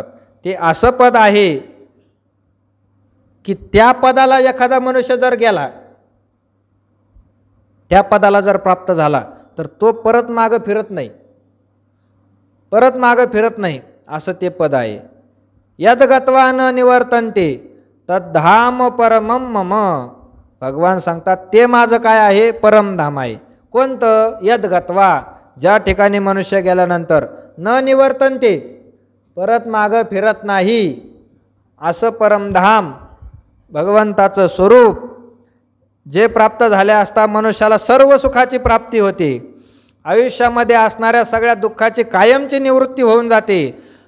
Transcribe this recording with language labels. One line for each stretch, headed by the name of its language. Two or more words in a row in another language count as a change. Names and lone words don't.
Marathi: ते असं पद आहे की त्या पदाला एखादा मनुष्य जर गेला, त्या पदाला जर प्राप्त झाला तर तो परत मागं फिरत नाही, परत मागं फिरत नाही, असं ते पद आहे.
Sanskrit: यद गत्वा न निवर्तन्ते तद्धाम परमम मम.
Marathi: भगवान सांगतात ते माझं काय आहे? परमधाम आहे. कोणतं?
Sanskrit: यद गत्वा,
Marathi: ज्या ठिकाणी मनुष्य गेल्यानंतर
Sanskrit: न निवर्तन्ते,
Marathi: परत मागं फिरत नाही, असं परमधाम भगवंताचं स्वरूप जे प्राप्त झाले असता मनुष्याला सर्व सुखाची प्राप्ती होते. आयुष्यामध्ये असणाऱ्या सगळ्या दुःखाची कायमची निवृत्ती होऊन जाते.